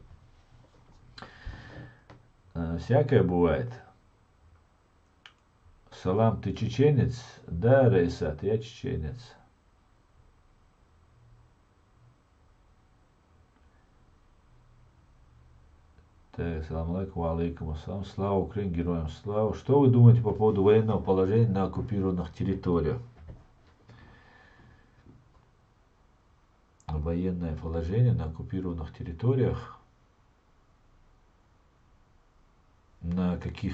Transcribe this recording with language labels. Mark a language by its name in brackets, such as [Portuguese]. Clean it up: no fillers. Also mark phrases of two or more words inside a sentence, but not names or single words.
[Russian] Всякое бывает. Салам, ты чеченец? Да, Раисат, я чеченец. Так, [Arabic] سلام عليكم، عليكم السلام. [Russian] Слава Украине, героям слава. Что вы думаете по поводу военного положения на оккупированных территориях? Военное положение на оккупированных территориях? На каких?